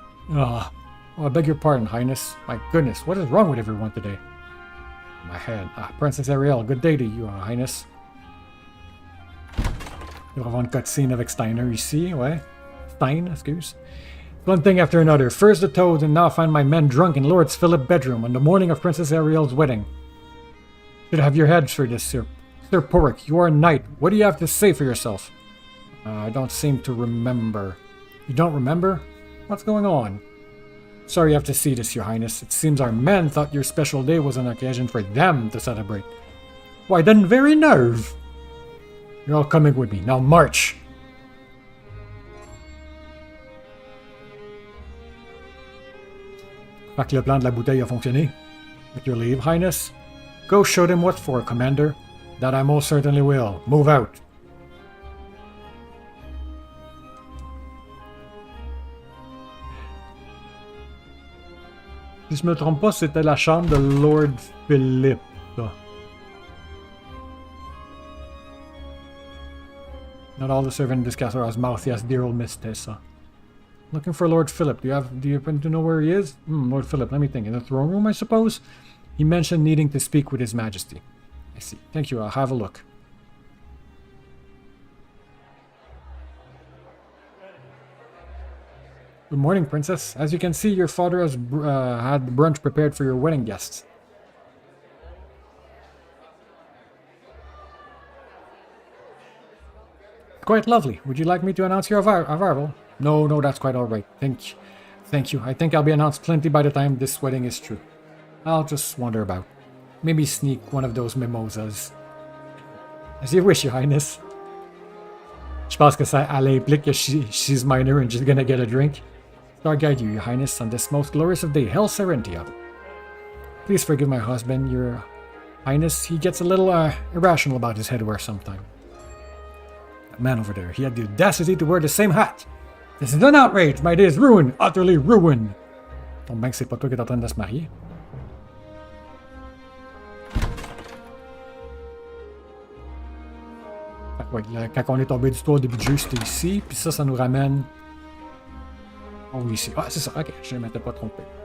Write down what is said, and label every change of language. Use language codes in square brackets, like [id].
[en] Oh, I beg your pardon, Highness. My goodness, what is wrong with everyone today? My head. Princess Ariel, good day to you, Highness. [fr] Il va y avoir une cutscene avec Steiner ici, ouais. [en] Stein, excuse. One thing after another. First the toads, and now find my men drunk in Lord Philip's bedroom on the morning of Princess Ariel's wedding. Should have your heads for this, Sir. Sir Porrick, you are a knight. What do you have to say for yourself? I don't seem to remember. You don't remember? What's going on? Sorry you have to see this, Your Highness. It seems our men thought your special day was an occasion for them to celebrate. Why, then very nerve! You're all coming with me. Now march! [fr] Fait que le plan de la bouteille a fonctionné. [en] With your leave, Highness. Go show them what for, Commander. That I most certainly will. Move out. [fr] Si je me trompe pas, c'était la chambre de Lord Philip. Là. [en] Not all the servants in this castle are as mouthy as dear old Miss Tessa. Looking for Lord Philip. Do you happen to know where he is? Lord Philip, let me think. In the throne room, I suppose? He mentioned needing to speak with His Majesty. I see. Thank you. I'll have a look. Good morning, Princess. As you can see, your father has had brunch prepared for your wedding guests. Quite lovely. Would you like me to announce your arrival? No, that's quite alright. Thank you. I think I'll be announced plenty by the time this wedding is through. I'll just wander about. Maybe sneak one of those mimosas. As you wish, Your Highness. [fr] Je pense que ça elle implique que [en] she's minor and just gonna get a drink. Star guide you, Your Highness, on this most glorious of day, Hail Serentia. Please forgive my husband, Your Highness. He gets a little irrational about his headwear sometime. That man over there, he had the audacity to wear the same hat. This is an outrage. My day is ruined, utterly ruined. [fr] Tombe bien que c'est pas toi qui est en train de se marier. Ouais, quand on est tombé du toit au début du jeu, c'était ici, puis ça nous ramène... Oh oui, ici. Ah, c'est ça, ok, je ne m'étais pas trompé.